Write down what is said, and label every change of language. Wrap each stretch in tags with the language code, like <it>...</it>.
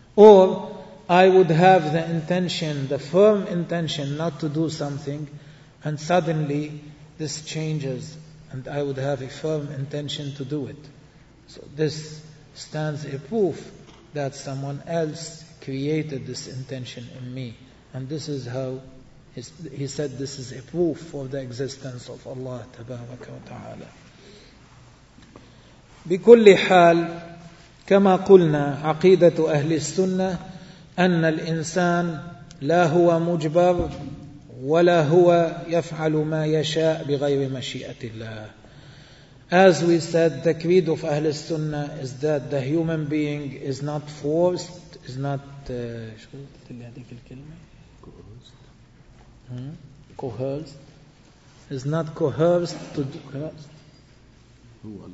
<en>Or I would have the intention, the firm intention not to do something, and suddenly this changes and I would have a firm intention to do it. So this stands a proof that someone else created this intention in me. And this is how he said, this is a proof for the existence of Allah tabaraka wa ta'ala.</en> <ar>بكل حال كما قلنا عقيدة أهل السنة أن الإنسان لا هو مجبر ولا هو يفعل ما يشاء بغير مشيئة الله،</ar> <en>As we said, the creed of Ahl Sunnah is that the human being is not forced, is not coerced, is not coerced to do.</en>